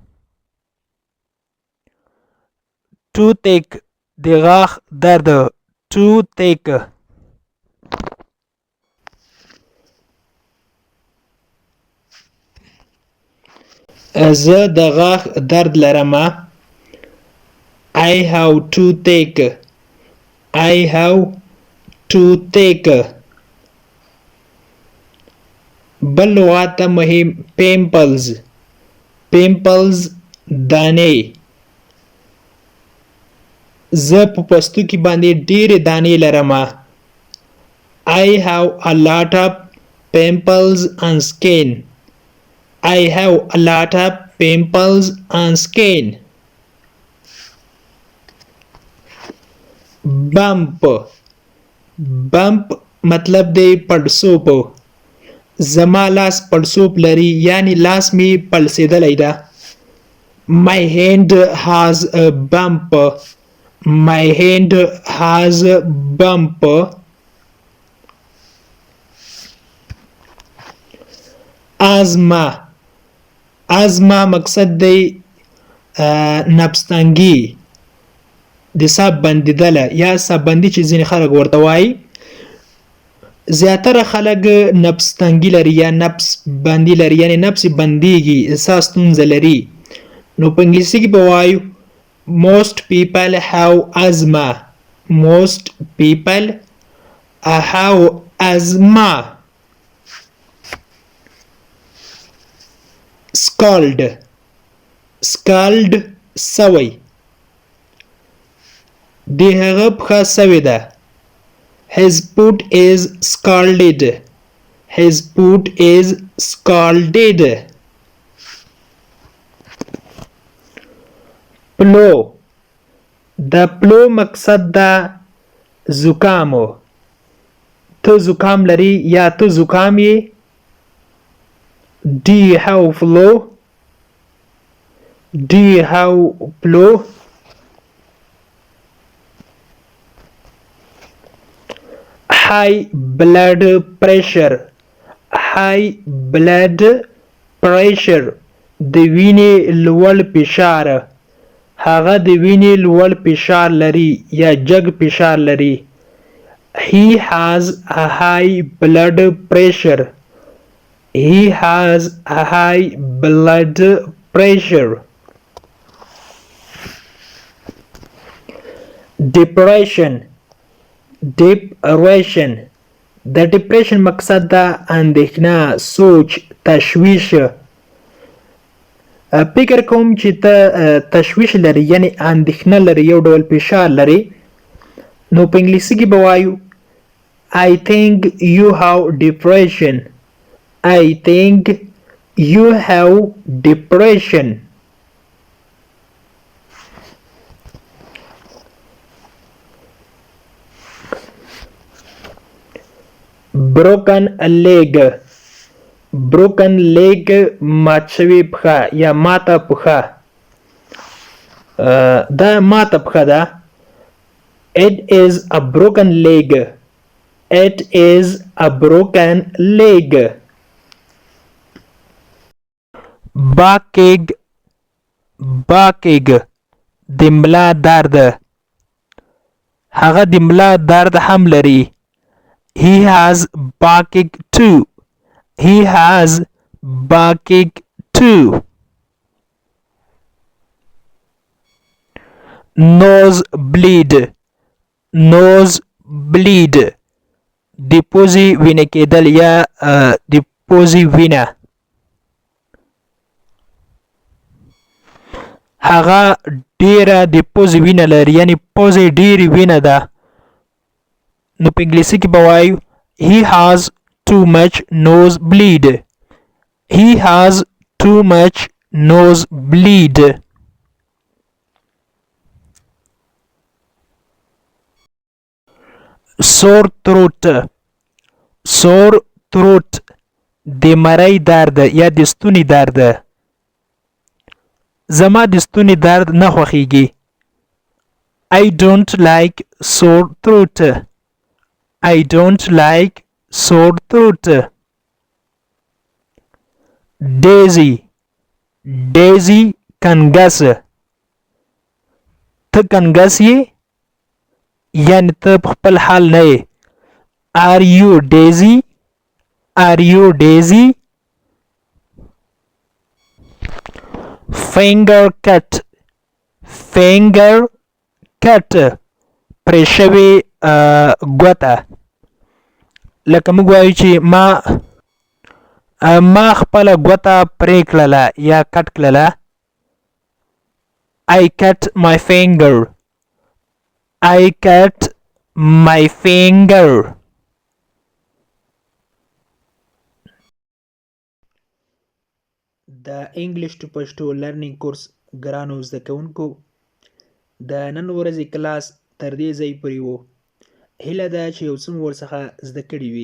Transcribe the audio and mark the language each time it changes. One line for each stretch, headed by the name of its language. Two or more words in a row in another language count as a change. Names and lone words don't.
Pashto: Toothache د غاښ درد. زه د غاښ درد لرم.
English: I have toothache.
Pashto: بل لغات مهم pimples دانې. زه په پوستکي باندې ډېرې دانې لرم.
English: I have a lot of pimples on skin.
Pashto: Bump مطلب دی پړسوب. زما لاس پړسوب لري یعنی لاس می پړسیدلی ده.
English: My hand has a bump.
Pashto: ازما مقصد دی نفس تنګي د ساه بندیدله یا ساه بندي چې ځینې خلک ورته وایي. زیاتره خلک نفس تنګي لري یا نفس بندي لري یعنی نفس بندیږي ساه ستونزه لري. نو په انګلیسي کې به وایو
English: Most people have asthma.
Pashto: Scald سوی. د هغه پښه سوې ده.
English: His foot is scalded.
Pashto: Flu د فلو مقصد ده زکامو. ته زکام لري یا ته زکام یې.
English: Do you have flu? High blood pressure
Pashto: د وینې لوړ فشار. هغه د وینې لوړ فشار لري یا جګ فشار لري.
English: He has a high blood pressure. He has a high blood pressure. Depression. Depression.
Pashto: د depression مقصد دا اندېښنه، سوچ، تشویش. فکر کوم چې ته تشویش لري، یعنی اندېښنه لري، یو ډول فشار لري، نو په انګلیسي کې به وایو
English: I think you have depression. I think you have depression. Broken leg. Broken leg
Pashto: مات شوې پښه یا ماته پښه. دا ماته پښه ده.
English: It is a broken leg. It is a broken leg. Backache.
Pashto: Backache د ملا درد. هغه د ملا درد هم لري.
English: He has backache too. He has backache too. Nose bleed. Nose bleed
Pashto: د پوزې وینه کېدل یا د پوزې وینه. هغه ډیره د پوزې وینه لري، یعنی پوزې ډیرې وینه ده، نو په انګلیسي کې به وایو
English: He has too much nose bleed. He has too much nose bleed. Sore throat. Sore throat
Pashto: د مرۍ درد یا د ستوني درد. زما د ستوني درد نه خوښیږي.
English: I don't like sore throat. I don't like sore throat. Daisy. Daisy کنګس.
Pashto: ته کنګس یې، یعنی ته په خپل حال نه یې.
English: Are you Daisy? Are you Daisy? Finger cut. Finger cut
Pashto: پرې شوې ګوته. لکه موږ وایو چې ما خپله ګوته پرې کړله یا کټ کړله.
English: I cut my finger. I cut my finger.
Pashto: د
English: English to
Pashto: پښتو
English: learning course
Pashto: ګرانو زده کوونکو، د نن ورځې کلاس تر دې ځای پورې و. هیله ده چې یو څه مو ورڅخه زده کړي وي.